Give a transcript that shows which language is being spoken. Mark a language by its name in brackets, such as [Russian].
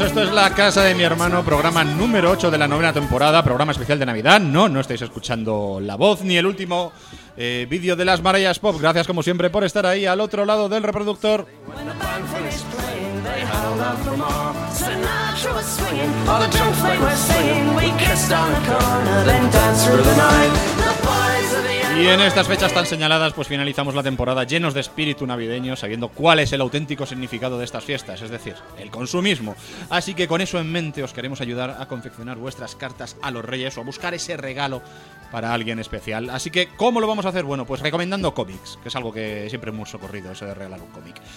[Spanish] Esto es La Casa de mi Hermano, programa número 8 de la novena temporada, programa especial de Navidad. No, no estáis escuchando la voz ni el último vídeo de las Marayas Pop. Gracias, como siempre, por estar ahí al otro lado del reproductor. [English] Bueno, I held out for more. Sinatra was swinging, all the drums they were singing. We kissed on the corner, then danced through the night. [Spanish] Y en estas fechas tan señaladas, pues finalizamos la temporada llenos de espíritu navideño, sabiendo cuál es el auténtico significado de estas fiestas, es decir, el consumismo. Así que con eso en mente os queremos ayudar a confeccionar vuestras cartas a los reyes o a buscar ese regalo para alguien especial. Así que, ¿cómo lo vamos a hacer? Bueno, pues recomendando cómics, que es algo que siempre hemos socorrido, eso de regalar un cómic.